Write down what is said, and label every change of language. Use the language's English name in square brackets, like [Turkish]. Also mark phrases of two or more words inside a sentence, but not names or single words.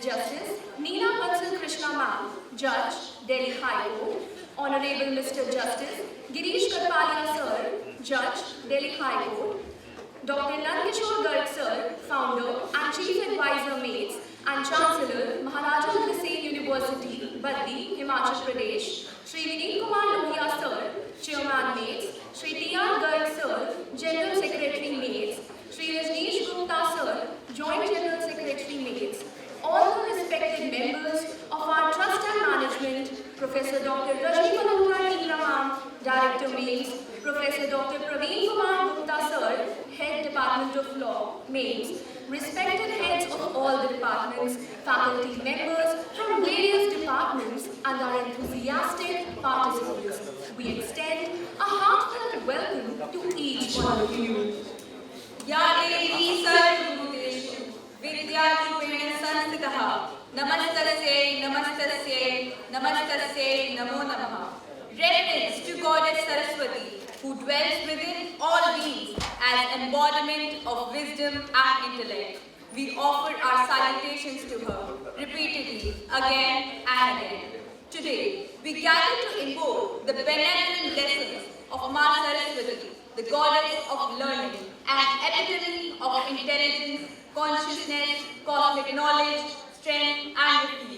[English] Justice Neena Bansal Krishna Ma'am, Judge, Delhi High Court. Honorable Mr. Justice Girish Karpalia Sir, Judge, Delhi High Court. Dr. Nandkishore Garg Sir, Founder and Chief Advisor Mates and Chancellor, Maharaja Agastya University, Baddi, Himachal Pradesh. Shri Vineet Kumar Lohia Sir, Chairman Mates. Shri T.R. Garg Sir, General Secretary Mates. Shri Rajneesh Gupta Sir, Joint General Secretary Mates. All the respected members of our Trust and Management, Professor Dr. Rajni Malhotra Neera Ma'am, Director Mates. Professor Dr. Praveen Kumar Gupta Sir, Head Department of Law, Mates. Respected heads of all the departments, faculty members from various departments, and our enthusiastic participants. We extend a heartfelt welcome to each one of you. [Sanskrit] Ya Devi Sarvabhuteshu Vidyarupena Sanstitaha Namastasye Namastasye Namastasye Namo Namaha. [English] Reverence to Goddess Saraswati, who dwells within all beings as embodiment of wisdom and intellect. We offer our salutations to her repeatedly, again and again. Today, we gather to invoke the benevolent blessings of Ma Saraswati, the goddess of learning and epitome of intelligence, consciousness, cosmic knowledge, strength, and refuge.